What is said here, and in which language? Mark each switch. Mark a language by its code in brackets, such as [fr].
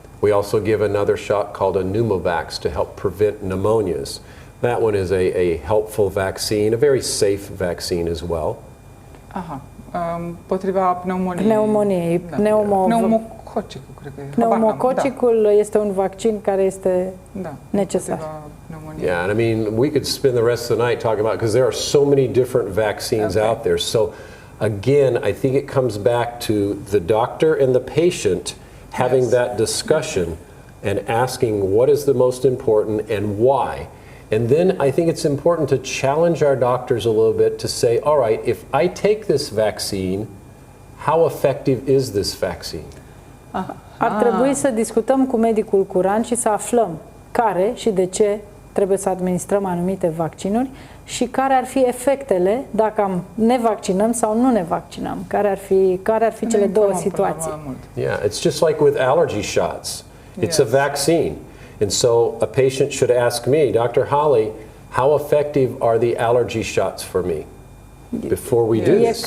[en] We also give another shot called a pneumovax to help prevent pneumonias. That one is a helpful vaccine, a very safe vaccine as well. [ro] Aha. Potriva pneumoniei. Pneumoniei. Da. Pneumococicul, cred că e. Pneumococicul este un vaccin care este necesar. [en] Yeah, and I mean, we could spend the rest of the night talking about, because there are so many different vaccines out there. So again, I think it comes back to the doctor and the patient having that discussion and asking what is the most important and why. And then I think it's important to challenge our doctors a little bit to say, all right, if I take this vaccine, how effective is this vaccine? [ro] Ar trebui să discutăm cu medicul curant și să aflăm care și de ce trebuie să administrăm anumite vaccinuri și care ar fi efectele dacă ne vaccinăm sau nu ne vaccinăm. Care ar fi cele două situații. [en] Yeah, it's just like with allergy shots. It's a vaccine. And so a patient should ask me, Dr. Hollie, how effective are the allergy shots for me before we do this?